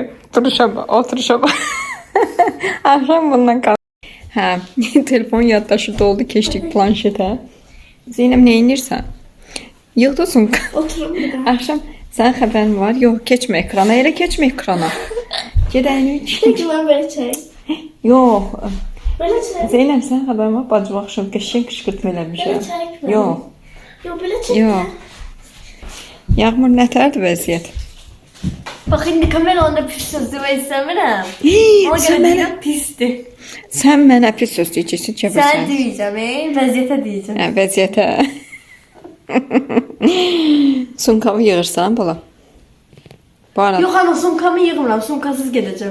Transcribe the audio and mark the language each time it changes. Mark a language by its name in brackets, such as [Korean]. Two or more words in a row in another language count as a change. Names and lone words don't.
[Azerbaijani] Duruşa bax, oturuşa bax. Akşam bundan qaldı. Hə, telefon yaddaşı doldu, keçdik planşetə. Zeynəb nə edirsən? Yığdı sumka. Oturum bir də. Akşam Sən xəbərin var? Yox, keçmə ekrana. Elə keçmə ekrana. Gedək. [Turkish] Peki ben böyle çek. [Azerbaijani] Yox. [Turkish] Böyle çek. [Azerbaijani] Zeynəb, sən xəbərin var? Bacı baxışım, qəşəng qışqırtma eləmişəm. [Turkish] Böyle çekme. [Azerbaijani] Yox. [Turkish] Yok böyle çek. [Azerbaijani] Yox. Yağmur nətərdir vəziyyət? [Turkish] Bak şimdi [Azerbaijani] kameranda pis söz demək istəmirəm. Ona Sən görə mənə, deyirəm pisdir. sən mənə pis söz deyəcəksin, Sən kəbirsən. deyəcəm, vəziyyətə deyəcəm. Hə, vəziyyətə. Sumkamı yığırsan, bala. Bu arada. Yox ana sumkamı yığmıram, sumkasız gedəcəm.